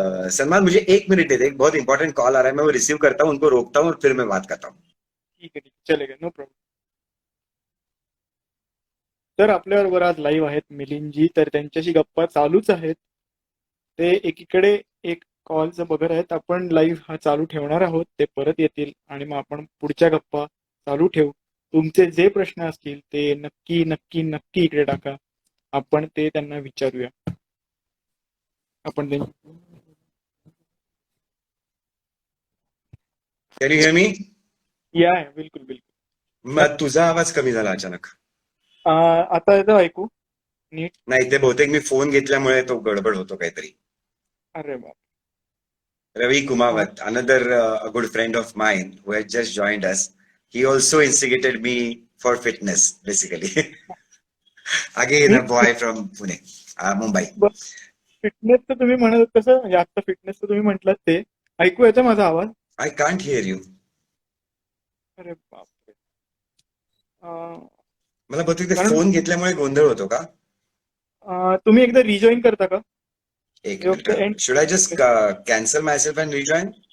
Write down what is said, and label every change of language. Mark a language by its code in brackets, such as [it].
[hi] सलमान, मुझे 1 मिनट दे दे, एक बहुत इंपॉर्टेंट कॉल आ रहा है, मैं वो रिसीव करता हूँ, उनको रोकता हूँ और फिर मैं बात करता हूँ. [mr] ठीक आहे, ठीक आहे. चलेगा. No problem. तर आपल्याबरोबर आज लाईव्ह आहेत मिलिंदजी. तर त्यांच्याशी गप्पा चालूच आहेत. ते एकीकडे एक कॉलचं बघत आहेत. आपण लाईव्ह हा चालू ठेवणार आहोत. ते परत येतील आणि मग आपण पुढच्या गप्पा चालू ठेवू. तुमचे जे प्रश्न असतील ते नक्की नक्की नक्की इकडे टाका. आपण ते त्यांना विचारूया. आपण [en] Can you hear me? [mr] या बिलकुल बिलकुल. तुझा आवाज कमी झाला अचानक. आता येतं ऐकू नीट? नाही, ते बहुतेक मी फोन घेतल्यामुळे तो गडबड होतो काहीतरी. अरे बाप. [en] Ravi Kumawat, another a good friend of mine who had just joined us, he also instigated me for fitness, basically. Again, a boy from Pune, Mumbai. [mr] फिटनेसचं तुम्ही म्हणत कसं म्हणजे आता फिटनेसचं तुम्ही म्हटलं ते ऐकू येतं माझा आवाज? [en] I can't hear you. [mr] अरे बापरे. मला बहुतेक ते कारण फोन घेतल्यामुळे गोंधळ होतो का? तुम्ही एकदा रिजॉईन करता का? एक minute. [en] Should I just cancel myself and rejoin?